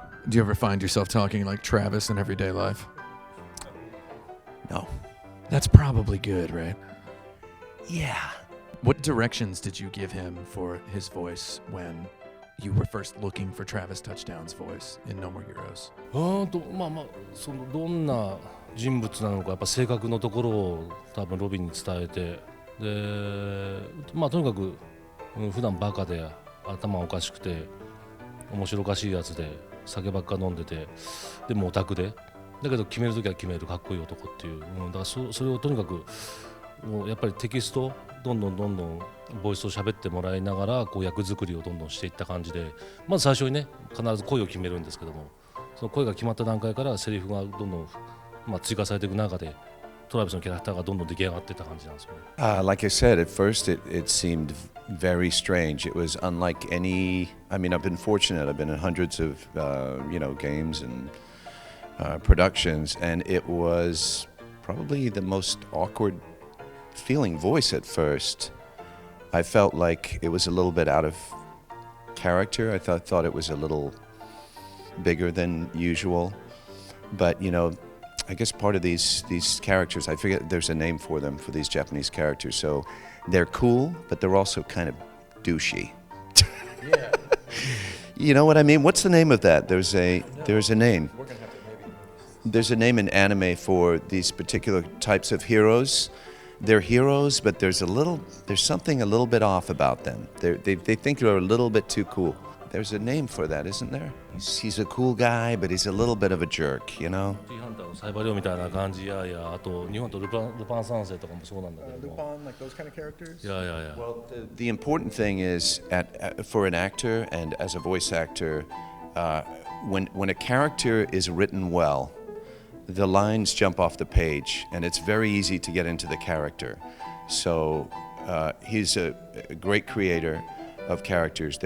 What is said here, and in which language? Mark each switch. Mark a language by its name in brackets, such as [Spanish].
[English] Do you ever find yourself talking like Travis in everyday life? No. That's probably good, right? Yeah. What directions did you give him for his voice when you were first looking for Travis Touchdown's voice in No More Heroes? [Japanese] まあそのどんな人物なのかやっぱ性格のところを多分ロビンに伝えて、でまあとにかく普段バカで頭おかしくて面白おかしいやつで酒ばっか飲んでて、でもオタクでだけど決めるときは決めるかっこいい男っていう、だからそれをとにかくもうやっぱりテキストどんどんボイスを喋ってもらいながらこう役作りをどんどんしていった感じで、まず最初にね必ず声を決めるんですけども、その声が決まった段階からセリフがどんどん、追加されていく中でトラビスのキャラクターがどんどん出来上がっていった感じなんですよね。 [English] Like I said, at first it seemed very strange. It was unlike any. I mean, I've been fortunate. I've been in hundreds of games and productions, and it was probably the most awkward feeling voice at first. I felt like it was a little bit out of character. I thought it was a little bigger than usual. But, I guess part of these characters, I forget there's a name for them, for these Japanese characters. So they're cool, but they're also kind of douchey. Yeah. You know what I mean? What's the name of that? There's a name. We're gonna have to maybe. There's a name in anime for these particular types of heroes. They're heroes, but there's something a little bit off about them. They think they're a little bit too cool. There's a name for that, isn't there? He's a cool guy, but he's a little bit of a jerk, you know? [Japanese] ハンターのサイバリオみたいな感じやあと日本とルパン三世とかもそうなんだけども [English] Lupin, like those kind of characters. [Japanese] いやいやいや [English] Well, the important thing is, for an actor and as a voice actor, when a character is written well, the lines jump off the page, and it's very easy to get into the character. So he's a great creator of characters.